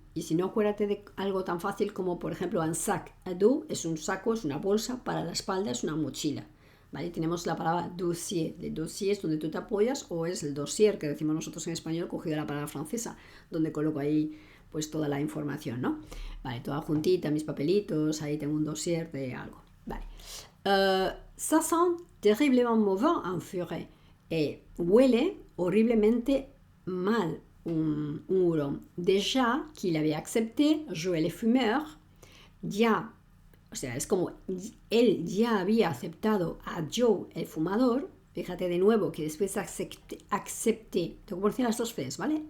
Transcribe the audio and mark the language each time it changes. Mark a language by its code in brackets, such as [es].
[es] Y si no, acuérdate de algo tan fácil como, por ejemplo, [fr] un sac à dos [es] es un saco, es una bolsa, para la espalda es una mochila, ¿vale? Tenemos la palabra dossier. El dossier es donde tú te apoyas, o es el dossier, que decimos nosotros en español, cogido de la palabra francesa, donde coloco ahí pues toda la información, ¿no? Vale, toda juntita, mis papelitos, ahí tengo un dossier de algo, vale. [fr] Ça sent terriblement mauvais un furet. [es] Huele horriblemente mal un hurón. [fr] Déjà qu'il avait accepté Joe le fumeur, [es] ya, o sea, es como él ya había aceptado a Joe el fumador. Fíjate de nuevo que después accepté, tengo que poner las dos Fs, ¿vale?